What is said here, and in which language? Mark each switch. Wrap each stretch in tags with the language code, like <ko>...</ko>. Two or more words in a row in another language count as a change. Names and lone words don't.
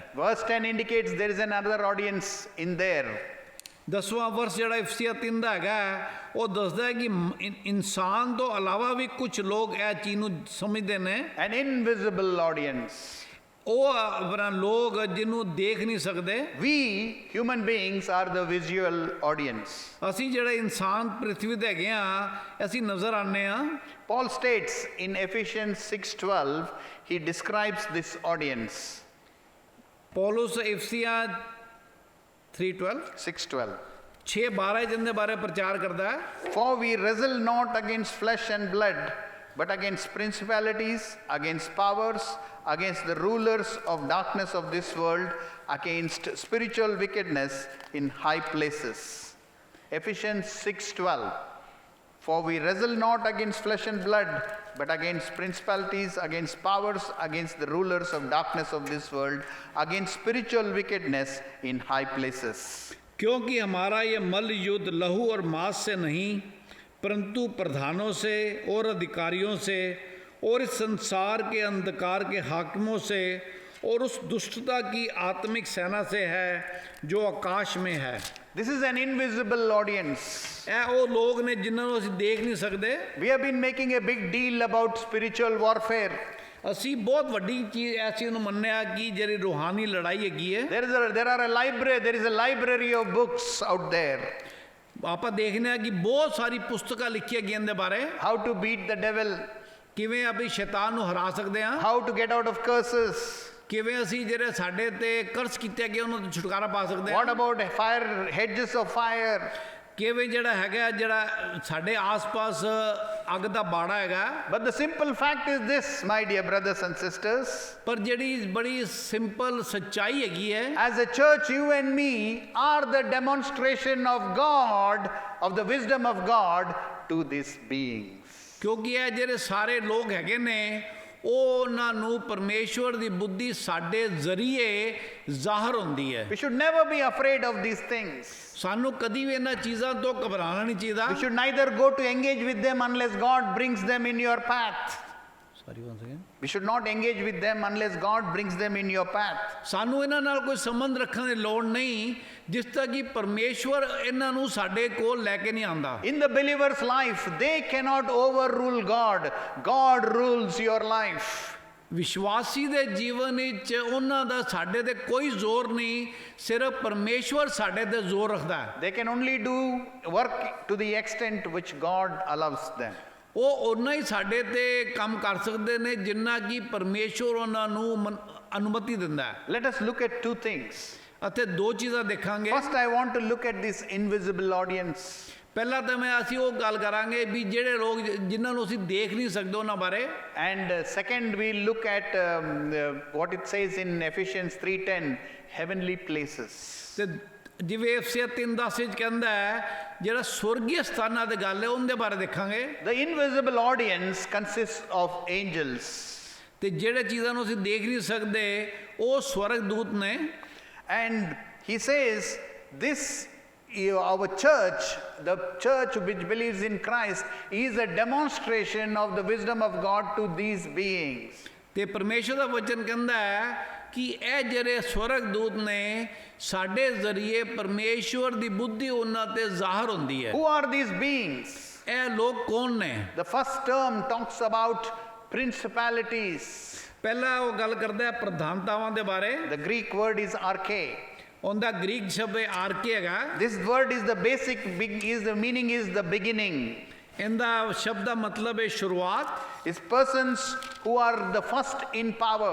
<en>Verse 10 indicates there is another audience in there.</en> <pa>10ਵਾਂ ਵਰਸ ਜਿਹੜਾ ਇਫਸੀਆ 3 ਦਾ ਹੈਗਾ ਉਹ ਦੱਸਦਾ ਹੈ ਕਿ ਇਨਸਾਨ ਤੋਂ ਇਲਾਵਾ ਵੀ ਕੁਝ ਲੋਕ ਇਹ ਚੀਜ਼ ਨੂੰ ਸਮਝਦੇ ਨੇ।</pa> <en>An invisible audience.</en> <pa>ਉਹ ਆਪਣਾ ਲੋਕ ਜਿਹਨੂੰ ਦੇਖ ਨਹੀਂ ਸਕਦੇ।</pa> <en>We human beings are the visual audience.</en> <pa>ਅਸੀਂ ਜਿਹੜੇ ਇਨਸਾਨ ਪ੍ਰਿਥਵੀ ਤੇ ਹੈਗੇ ਆ ਅਸੀਂ ਨਜ਼ਰ ਆਉਂਦੇ ਆ।</pa> <en>Paul states in Ephesians 6:12 he describes this audience.</en> <pa>ਪੌਲੁਸ ਇਫਸੀਆ 6:12 6:12 ਜਿੰਦੇ ਬਾਰੇ ਪ੍ਰਚਾਰ ਕਰਦਾ ਹੈ।</pa> <en>For we wrestle not against flesh and blood, but against principalities, against powers, against the rulers of darkness of this world, against spiritual wickedness in high places. Ephesians 6:12. For we wrestle not against flesh and blood, but against principalities, against powers, against the rulers of darkness of this world, against spiritual wickedness in high places.</en> <hi>क्योंकि हमारा ये मल्ल युद्ध लहू और मांस से नहीं परंतु प्रधानों से और अधिकारियों से और इस संसार के अंधकार के हाकिमों से और उस दुष्टता की आत्मिक सेना से है जो आकाश में है।</hi> <en>This is an invisible audience.</en> <pa>ਇਹ ਉਹ ਲੋਕ ਨੇ ਜਿਨ੍ਹਾਂ ਨੂੰ ਅਸੀਂ ਦੇਖ ਨਹੀਂ ਸਕਦੇ।</pa> <en>We have been making a big deal about spiritual warfare.</en> <pa>ਅਸੀਂ ਬਹੁਤ ਵੱਡੀ ਚੀਜ਼ ਐਸੀ ਨੂੰ ਮੰਨਿਆ ਕਿ ਜਿਹੜੀ ਰੂਹਾਨੀ ਲੜਾਈ ਹੈਗੀ ਹੈ।</pa> <en>There is a library of books out there.</en> <pa>ਆਪਾਂ ਦੇਖਦੇ ਹਾਂ ਕਿ ਬਹੁਤ ਸਾਰੀ ਪੁਸਤਕਾਂ ਲਿਖੀਆਂ ਗਈਆਂ ਦੇ ਬਾਰੇ।</pa> <en>How to beat the devil.</en> <pa>ਕਿਵੇਂ ਆਪਣੀ ਸ਼ੈਤਾਨ ਨੂੰ ਹਰਾ ਸਕਦੇ ਹਾਂ।</pa> <en>How to get out of curses.</en> <pa>ਕਿਵੇਂ ਅਸੀਂ ਜਿਹੜੇ ਸਾਡੇ ਤੇ ਕਰਜ਼ ਕੀਤੇ ਗਏ ਉਹਨਾਂ ਤੋਂ ਛੁਟਕਾਰਾ ਪਾ ਸਕਦੇ ਹਾਂ।</pa> <en>What about fire, hedges of fire?</en> <pa>ਕਿਵੇਂ ਜਿਹੜਾ ਹੈਗਾ ਜਿਹੜਾ ਸਾਡੇ ਆਸ-ਪਾਸ ਅੱਗ ਦਾ ਬਾੜਾ ਹੈਗਾ।</pa> <en>But the simple fact is this, my dear brothers and sisters.</en> <pa>ਪਰ ਜਿਹੜੀ ਬੜੀ ਸਿੰਪਲ ਸੱਚਾਈ ਹੈਗੀ ਹੈ।</pa> <en>As a church, you and me are the demonstration of God, of the wisdom of God to these beings.</en> <pa>ਕਿਉਂਕਿ ਇਹ ਜਿਹੜੇ ਸਾਰੇ ਲੋਕ ਹੈਗੇ ਨੇ ਉਹਨਾਂ ਨੂੰ ਪਰਮੇਸ਼ਵਰ ਦੀ ਬੁੱਧੀ ਸਾਡੇ ਜ਼ਰੀਏ ਜ਼ਾਹਰ ਹੁੰਦੀ ਹੈ।</pa> <en>We should never be afraid of these things.</en> <pa>ਸਾਨੂੰ ਕਦੀ ਵੀ ਇਹਨਾਂ ਚੀਜ਼ਾਂ ਤੋਂ ਘਬਰਾਉਣਾ ਨਹੀਂ ਚਾਹੀਦਾ।</pa> <en>We should neither go to engage with them unless God brings them in your path. Sorry, once again. We should not engage with them unless God brings them in your path.</en> <pa>ਸਾਨੂੰ ਇਹਨਾਂ ਨਾਲ ਕੋਈ ਸੰਬੰਧ ਰੱਖਣ ਦੀ ਲੋੜ ਨਹੀਂ ਜਿਸ ਤੱਕ ਕਿ ਪਰਮੇਸ਼ਵਰ ਇਹਨਾਂ ਨੂੰ ਸਾਡੇ ਕੋਲ ਲੈ ਕੇ ਨਹੀਂ ਆਂਦਾ।</pa> <en>In the believer's life, they cannot overrule God. God rules your life.</en> <pa>ਵਿਸ਼ਵਾਸੀ ਦੇ ਜੀਵਨ ਵਿੱਚ ਉਹਨਾਂ ਦਾ ਸਾਡੇ ਤੇ ਕੋਈ ਜ਼ੋਰ ਨਹੀਂ, ਸਿਰਫ ਪਰਮੇਸ਼ਵਰ ਸਾਡੇ ਤੇ ਜ਼ੋਰ ਰੱਖਦਾ ਹੈ।</pa> <en>They can only do work to the extent which God allows them.</en> <pa>ਉਹ ਓਨਾ ਹੀ ਸਾਡੇ ਤੇ ਕੰਮ ਕਰ ਸਕਦੇ ਨੇ ਜਿੰਨਾ ਕਿ ਪਰਮੇਸ਼ਵਰ ਉਹਨਾਂ ਨੂੰ ਅਨੁਮਤੀ ਦਿੰਦਾ ਹੈ।</pa> <en>Let us look at two things.</en> <pa>ਅਤੇ ਦੋ ਚੀਜ਼ਾਂ ਦੇਖਾਂਗੇ।</pa> <en>First, I want to look at this invisible audience.</en> <pa>ਪਹਿਲਾਂ ਤਾਂ ਅਸੀਂ ਉਹ ਗੱਲ ਕਰਾਂਗੇ ਵੀ ਜਿਹੜੇ ਲੋਕ ਜਿਨ੍ਹਾਂ ਨੂੰ ਅਸੀਂ ਦੇਖ ਨਹੀਂ ਸਕਦੇ ਉਹਨਾਂ ਬਾਰੇ।</pa> <en>And second, we'll look at what it says in Ephesians 3:10, heavenly places.</en> <pa>ਤੇ ਜਿਵੇਂ Efesios 3:10 ਵਿੱਚ ਕਹਿੰਦਾ ਹੈ ਜਿਹੜਾ ਸਵਰਗੀ ਸਥਾਨਾਂ ਦੀ ਗੱਲ ਹੈ ਉਹਦੇ ਬਾਰੇ ਦੇਖਾਂਗੇ।</pa> <en>The invisible audience consists of angels.</en> <pa>ਤੇ ਜਿਹੜੇ ਚੀਜ਼ਾਂ ਨੂੰ ਅਸੀਂ ਦੇਖ ਨਹੀਂ ਸਕਦੇ ਉਹ ਸਵਰਗਦੂਤ ਨੇ।</pa> <en>And he says this, our church, the church which believes in Christ, is a demonstration of the wisdom of God to these beings.</en> <pa>ਤੇ ਪਰਮੇਸ਼ਰ ਦਾ ਵਚਨ ਕਹਿੰਦਾ ਹੈ ਕਿ ਇਹ ਜਿਹੜੇ ਸਵਰਗਦੂਤ ਨੇ ਸਾਡੇ ਜ਼ਰੀਏ ਪਰਮੇਸ਼ਵਰ ਦੀ ਬੁੱਧੀ ਉਹਨਾਂ ਤੇ ਜ਼ਾਹਰ ਹੁੰਦੀ ਹੈ।</pa> <en>Who are these beings?</en> <pa>ਇਹ ਲੋਕ ਕੌਣ ਨੇ?</pa> <en>The first term talks about principalities.</en> <pa>ਪਹਿਲਾ ਉਹ ਗੱਲ ਕਰਦਾ ਹੈ ਪ੍ਰਧਾਨਤਾਵਾਂ ਦੇ ਬਾਰੇ।</pa> <en>The Greek word is arche.</en> <pa>ਉਹਦਾ ਗ੍ਰੀਕ ਸ਼ਬਦ ਆਰਕੇ ਹੈਗਾ।</pa> <en>This word is the basic, the meaning is the beginning.</en> <pa>ਇਹਦਾ ਸ਼ਬਦ ਦਾ ਮਤਲਬ ਹੈ ਸ਼ੁਰੂਆਤ।</pa> <en>It's persons who are the first in power.</en>